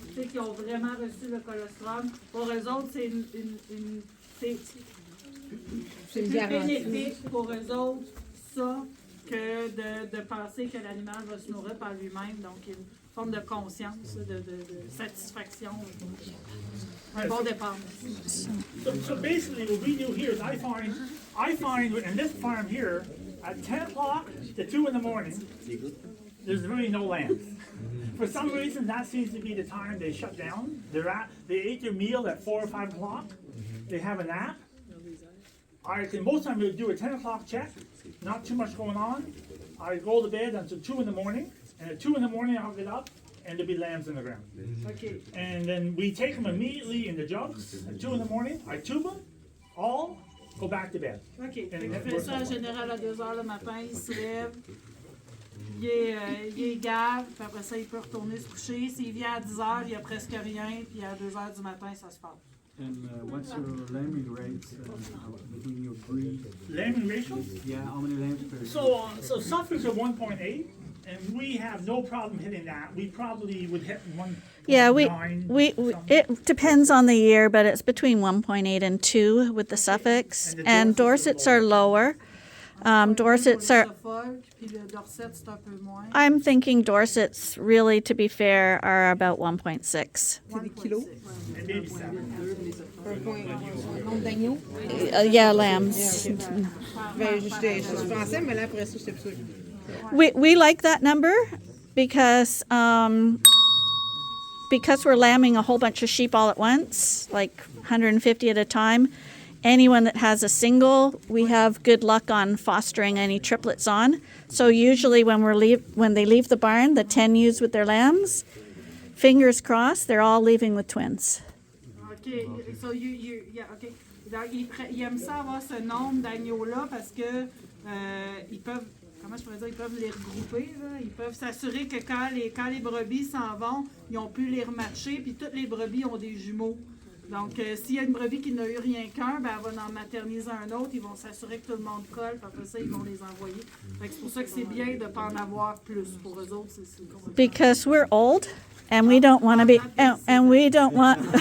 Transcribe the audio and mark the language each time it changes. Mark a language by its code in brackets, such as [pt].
[fr] Qui ont vraiment reçu le colostrum. Pour eux autres, c'est plus bénéfique pour eux autres, ça, que de penser que l'animal va se nourrir par lui-même. Donc, il y a une forme de conscience, de satisfaction. Un bon départ. [en] So basically, what we do here is I find in this farm here, at 10 o'clock to 2 in the morning, there's really no lambs. For some reason, that seems to be the time they shut down. They ate their meal at 4 or 5 o'clock. They have a nap. Most time we do a 10 o'clock check. Not too much going on. I go to bed until 2 in the morning. And at 2 in the morning, I'll get up and there'll be lambs in the ground. Okay. And then we take them immediately in the jugs. At 2 in the morning, I tube them all, go back to bed. OK. [fr] Il fait ça en général à 2 heures le matin. Il se lève. Il est gave, puis après ça, il peut retourner se coucher. S'il vient à 10 heures, il n'y a presque rien, puis à 2 heures du matin, ça se passe. [en] And what's your lambing rates between your breed? Lambing ratios? Yeah, how many lambs per? So Suffolks are 1.8, and we have no problem hitting that. We probably would hit 1.9. Yeah, it depends on the year, but it's between 1.8 and 2 with the Suffolks, and Dorsets are lower. Dorsets are. [fr] Suffolk, puis le Dorset, c'est un peu moins. [en] I'm thinking Dorsets, really, to be fair, are about 1.6. [fr] C'est des kilos. Un nombre d'agneaux. [en] Yeah, lambs. [fr] Ben, je pensais, mais là, après ça, j'étais plus sûre. [en] We like that number because we're lambing a whole bunch of sheep all at once, like 150 at a time. Anyone that has a single, we have good luck on fostering any triplets on. So usually when they leave the barn, the 10 ewes with their lambs, fingers crossed, they're all leaving with twins. OK. So yeah, OK. [fr] Donc, ils aiment ça avoir ce nombre d'agneaux-là parce que ils peuvent, comment je pourrais dire, ils peuvent les regrouper. Là. Ils peuvent s'assurer que quand les brebis s'en vont, ils ont pu les rematcher, puis toutes les brebis ont des jumeaux. Donc, s'il y a une brebis qui n'a eu rien qu'un, ben, elle va en materniser un autre. Ils vont s'assurer que tout le monde colle, puis après ça, ils vont les envoyer. Fait que c'est pour ça que c'est bien de ne pas en avoir plus. Pour eux autres, c'est [en] Because we're old and we don't want to be, and we don't want.